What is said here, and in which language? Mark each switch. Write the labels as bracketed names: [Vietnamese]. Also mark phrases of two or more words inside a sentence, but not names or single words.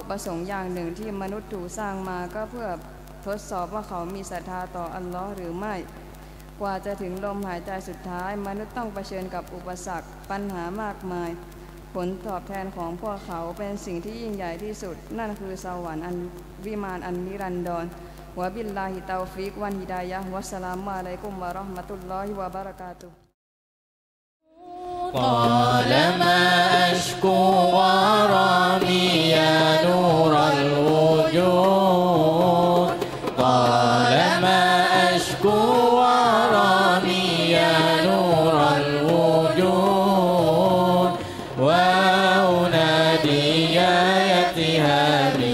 [Thai] ประสงค์อย่างหนึ่งที่มนุษย์ถูกสร้างมาก็เพื่อทดสอบว่าเขามีศรัทธาต่ออัลลอฮ์หรือไม่กว่าจะถึงลมหายใจสุดท้ายมนุษย์ต้องเผชิญกับอุปสรรคปัญหามากมายผลตอบแทนของพวกเขาเป็นสิ่งที่ยิ่งใหญ่ที่สุดนั่นคือสวรรค์อันวิมานอันนิรันดร [Arabic] وبالله التوفيق والهداية والسلام عليكم ورحمة الله وبركاته قال ما أشكو غرامي يا نور الوجود قال ما أشكو غرامي يا نور الوجود وأنادي يا يتهامي